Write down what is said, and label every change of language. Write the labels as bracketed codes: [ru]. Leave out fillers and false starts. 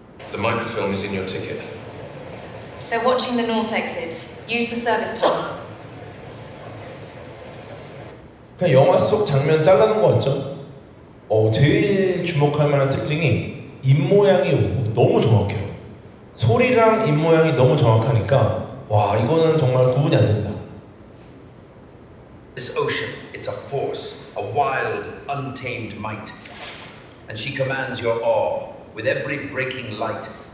[en] The microfilm is in your ticket. They're watching the north exit. Use the service tunnel. [ko] 그냥 영화 속 장면 잘라놓은 거 같죠? 제일 주목할 만한 특징이 입모양이 너무 정확해요. 소리랑 입모양이 너무 정확하니까 와 이거는 정말 구분이 안 된다. [en] This ocean, it's a force, a wild, untamed might. And she commands your awe with every breaking light.